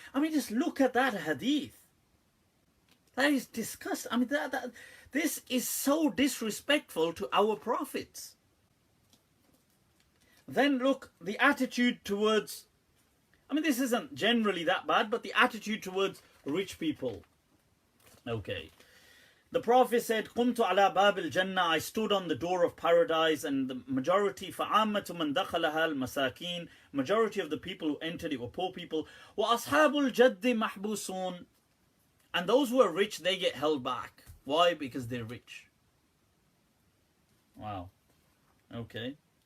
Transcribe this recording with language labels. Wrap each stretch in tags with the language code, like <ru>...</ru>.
<en>Just look at that hadith. That is disgusting. This is so disrespectful to our prophets. Then look, the attitude towards, this isn't generally that bad, but the attitude towards rich people. Okay. The Prophet said,</en> <ar>قُمْتُ عَلَى بَابِ الْجَنَّةِ.</ar> <en>I stood on the door of paradise, and the majority,</en> <ar>فَعَامَّةُ مَنْ دَخَلَهَا الْمَسَاكِينَ.</ar> <en>Majority of the people who entered it were poor people.</en> <ar>وَأَصْحَابُ الْجَدِّ مَحْبُوسُونَ.</ar> <en>And those who are rich, they get held back. Why? Because they're rich. Wow. Okay.</en>